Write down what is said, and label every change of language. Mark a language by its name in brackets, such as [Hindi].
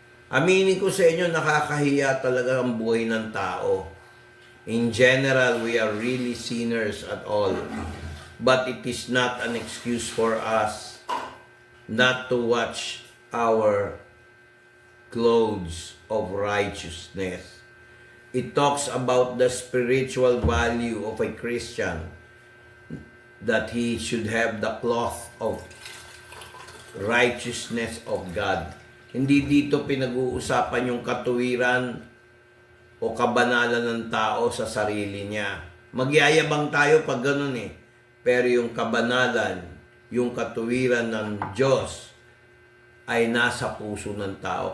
[Filipino] Aminin ko sa inyo, nakakahiya talaga ang buhay ng tao. [English] In general, we are really sinners at all. But it is not an excuse for us not to watch our clothes of righteousness. It talks about the spiritual value of a Christian, that he should have the cloth of righteousness of God. [Filipino] Hindi dito pinag-uusapan yung katuwiran o kabanalan ng tao sa sarili niya. Magyayabang tayo pag ganun eh. Pero yung kabanalan, yung katuwiran ng Diyos ay nasa puso ng tao.